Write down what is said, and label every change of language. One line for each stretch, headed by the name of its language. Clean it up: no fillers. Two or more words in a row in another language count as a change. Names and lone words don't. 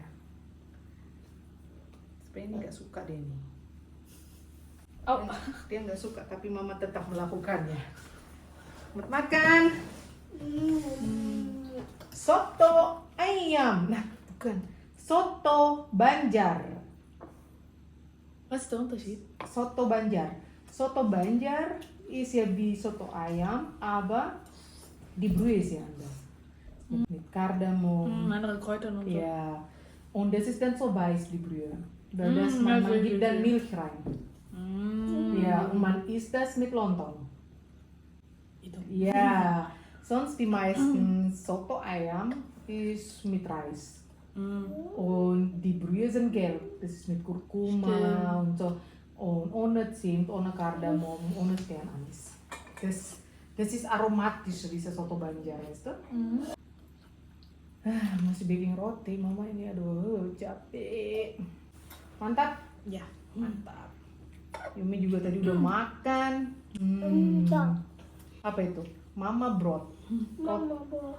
Indonesian: Sebenarnya ini nggak suka deh nih. Oh. Dia nggak suka tapi Mama tetap melakukannya. Selamat makan. Soto ayam. Nah, bukan. Soto Banjar.
German: Was ist der Unterschied? Soto Banjar. Soto Banjar ist ja wie Soto Ayam, aber die Brühe ist ja anders. Mit Kardamom. Andere Kräuter und so. Ja. Und das ist dann so weiß, die Brühe. Weil das, Mm, man also gibt dann die- Milch rein. Ja, und man isst das mit Lontong. Ja. Sonst die meisten Soto Ayam ist mit Reis. Und die Brühe sind gelb. Das ist mit Kurkuma Stimmt. und so. Und ohne Zimt, ohne Kardamom, ohne Sternanis. Das ist aromatisch, diese Soto Banjar, weißt du?
Indonesian: Masih baking roti, Mama ini aduh capek. Mantap?
German: Ja.
Indonesian: Mantap. Yumi juga tadi udah makan. Apa itu? Mama broth.
English: Mama brought.